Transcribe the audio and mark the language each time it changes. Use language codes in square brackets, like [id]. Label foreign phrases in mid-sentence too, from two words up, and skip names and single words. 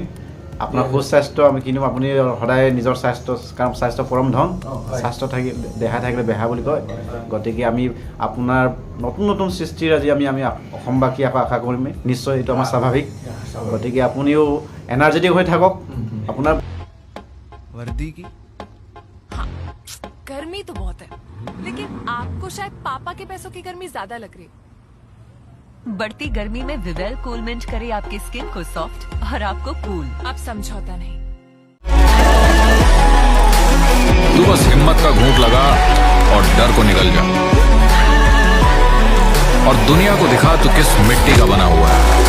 [as] আপোনাৰ সুস্বাস্থ্য আমি কিনিম, আপুনি সদায় নিজৰ স্বাস্থ্য, কাৰণ স্বাস্থ্য পৰম ধন, স্বাস্থ্য দেহা থাকিলে বেহা বুলি কয়। গতিকে আমি আপোনাৰ নতুন নতুন সৃষ্টিৰ আজি আমি অসমবাসী আকৌ আশা কৰিম, নিশ্চয় এইটো আমাৰ স্বাভাৱিক। গতিকে আপুনিও এনাৰ্জেটিক হৈ থাকক। আপোনাৰ [hi] वर्दी की हाँ, गर्मी तो बहुत है, लेकिन आपको शायद पापा के पैसों की गर्मी ज्यादा लग रही है। बढ़ती गर्मी में विवेल कूल मिंट करे आपकी स्किन को सॉफ्ट और आपको कूल। अब समझौता नहीं। तू बस हिम्मत का घूंट लगा और डर को निकल जा, और दुनिया को दिखा तू किस मिट्टी का बना हुआ है।